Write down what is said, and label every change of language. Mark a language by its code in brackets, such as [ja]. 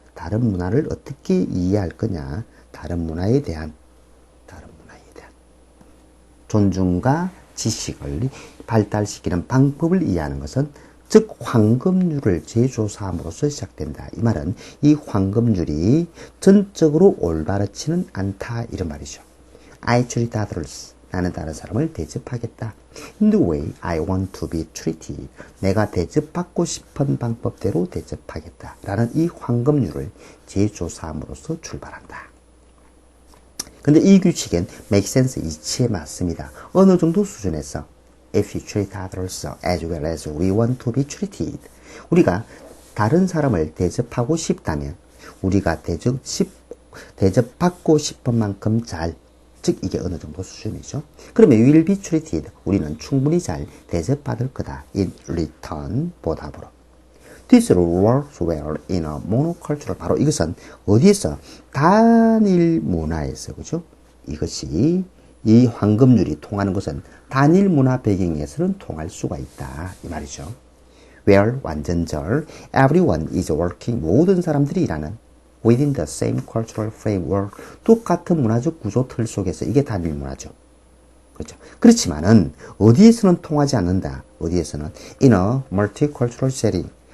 [ko] 다른 문화를 어떻게 이해할 거냐. 다른 문화에 대한 존중과 지식을 발달시키는 방법을 이해하는 것은 즉 황금률을 재조사함으로써 시작된다. 이 말은 이 황금률이 전적으로 올바르지는 않다 이런 말이죠. [en] I treat others. [ko] 나는 다른 사람을 대접하겠다. [en] In the way I want to be treated. [ko] 내가 대접받고 싶은 방법대로 대접하겠다. 라는 이 황금률을 재조사함으로써 출발한다. 근데 이 규칙은 [en] make sense, [ko] 이치에 맞습니다. 어느 정도 수준에서 [en] if you treat others as well as we want to be treated. [ko] 우리가 다른 사람을 대접하고 싶다면 우리가 대접받고 싶은 만큼 잘, 즉 이게 어느 정도 수준이죠. 그러면 [en] we will be treated. [ko] 우리는 충분히 잘 대접받을 거다. [en] in return, [ko] 보답으로. [en] This works well in a monocultural. [ko] 바로 이것은 어디에서? 단일 문화에서, 그죠? 이것이, 이 황금률이 통하는 것은 단일 문화 배경에서는 통할 수가 있다. 이 말이죠. [en] Where, [ko] 완전절, [en] everyone is working. [ko] 모든 사람들이 일하는 [en] within the same cultural framework. [ko] 똑같은 문화적 구조 틀 속에서 이게 단일 문화죠. 그렇죠. 그렇지만은 어디에서는 통하지 않는다. 어디에서는 [en] in a multicultural setting.